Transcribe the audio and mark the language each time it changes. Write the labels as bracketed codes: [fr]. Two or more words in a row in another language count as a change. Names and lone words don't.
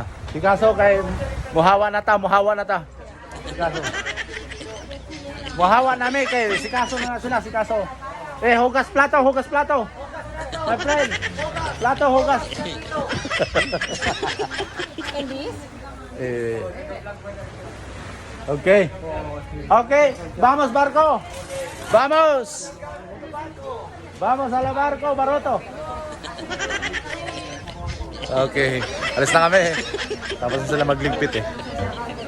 [ceb] Si Kaso kay muhawa na ta. Si Kaso. Muhawa namin kay si Kaso na sila, si Kaso. [tl] Hugas plato. [en] My friend. [tl] Plato, hugas. [en] Candies? [es] Okay. Vamos barco. Vamos a la barco, [ceb] Baroto. Okay. [tl] Alis na kami. Tapos na sila magligpit eh.